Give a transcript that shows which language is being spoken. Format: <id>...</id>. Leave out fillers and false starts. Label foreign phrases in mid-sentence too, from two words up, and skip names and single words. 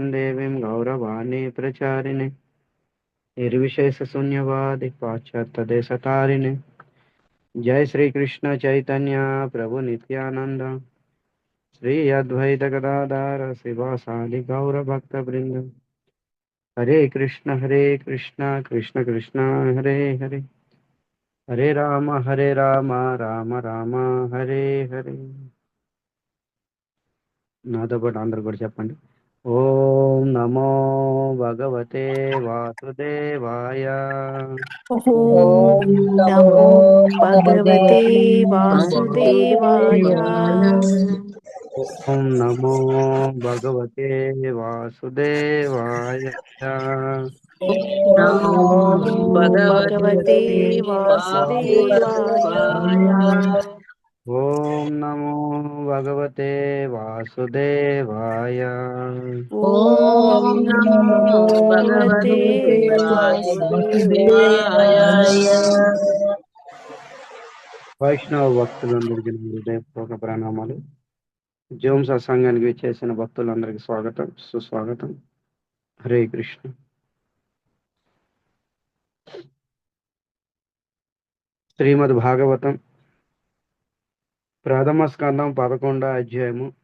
<sa>देवीं गौरवाणी प्रचारिणे निर्विशेष शून्यवादी पाश्चात्य देशतारिणे जय श्री कृष्ण चैतन्य प्रभु नित्यानंद श्री अद्वैत गदाधर शिवासादि गौर भक्त वृंद हरे कृष्ण कृष्ण कृष्ण हरे हरे हरे राम राम राम हरे हरे</sa> <te>నాతో పాటు అందరు కూడా చెప్పండి.</te> <sa>ఓం నమో భగవతే వాసుదేవాయ. ఓం ॐ नमो నమో भगवते భగవతే వాసుదేవాయ. वासुदेवाय। ఓం నమో భగవతే వాసుదేవాయ. नमो ఓం నమో భగవతే भगवते వాసుదేవాయ. वासुदेवाय। ఓం నమో భగవతే వాసుదేవాయ. ఓం ॐ నమో नमो భగవతే भगवते వాసుదేవాయ. वासुदेवाय।</sa> <te>వైష్ణవ భక్తులందరికీ నా హృదయపూర్వక ప్రణామాలు. జోమ్ సత్సంగానికి చేసిన భక్తులందరికీ స్వాగతం సుస్వాగతం. హరే కృష్ణ. శ్రీమద్ భాగవతం ప్రథమ స్కందం 11వ అధ్యాయము</te>